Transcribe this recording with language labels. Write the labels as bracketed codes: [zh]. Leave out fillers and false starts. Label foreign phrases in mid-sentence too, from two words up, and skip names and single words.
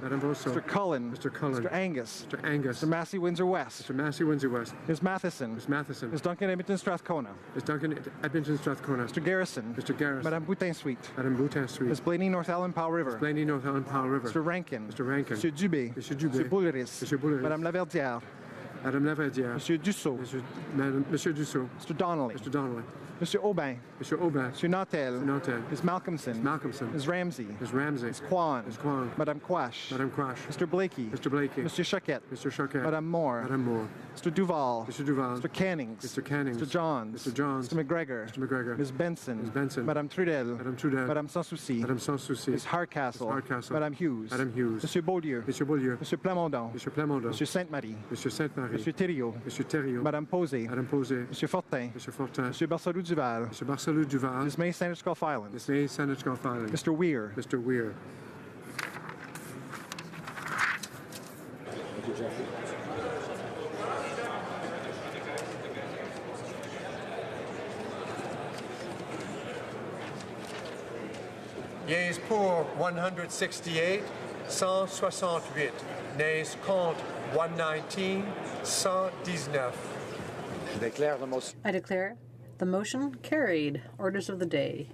[fr] Madame Brosseau. [en] Mr. Cullen. Mr. Cullen. Mr. Angus. Mr. Angus. Mr. Massey Windsor West. Mr. Massey Windsor West. Ms. Matheson. Ms. Matheson. Ms. Duncan Edmonton Strathcona. Ms. Duncan Edmonton Strathcona. Mr. Garrison. Mr. Garrison. [fr] Madame Boutin Suite. Madame Boutin Suite. [en] Ms. Blaney North Allen Powell River. Ms. Blaney North Allen Powell River. Mr. Rankin. Mr. Rankin. [fr] Monsieur Dubé. Monsieur Dubé. Monsieur Bouleris. Monsieur Bouleris. Madame Laverdière. Madame Laverdière. Monsieur Dussault. Monsieur Dussault. [en] Mr. Donnelly. Mr. Donnelly. [fr] Monsieur Aubin. Monsieur Aubin. Monsieur Nautel. Nautel. [en] Ms. Malcolmson. Ms. Malcolmson. Ms. Ramsey. Ms. Ramsey. Ms. Kwan. Ms. Kwan. [fr] Madame Quash. Madame Quash. [en] Mr. Blakey. Mr. Blakey. [fr] Monsieur Choquette. [en] Mr. Choquette. [fr] Madame Moore. Madame Moore. [en] Mr. Duval. Mr. Duval. Mr. Cannings. Mr. Cannings. Mr. Johns. Mr. Johns. Mr. McGregor. Mr. McGregor. Ms. Benson. Ms. Benson. [fr] Madame Trudel. Madame Trudel. Madame Sans Souci. Madame Sans Souci. [en] Ms. Hardcastle. Ms. Hardcastle. [fr] Madame Hughes. Madame Hughes. Monsieur Beaulieu. Monsieur Beaulieu. Monsieur Plamondon. Monsieur Plamondon. Monsieur Sainte-Marie. Monsieur Sainte-Marie. Monsieur Thériault. Monsieur Thériault. Madame Posé. Madame Posé. Monsieur Fortin. Monsieur Fortin. Monsieur Barcelou Duval. Monsieur Barcelou Duval. [en] Ms. May Sandwich Gulf Island. Ms. May Sandwich Gulf Island. Mr. Weir. Mr. Weir. Thank you, Jeffrey. Yeas pour 168, 168. Nays contre 119, 119. I declare the motion carried. Orders of the day.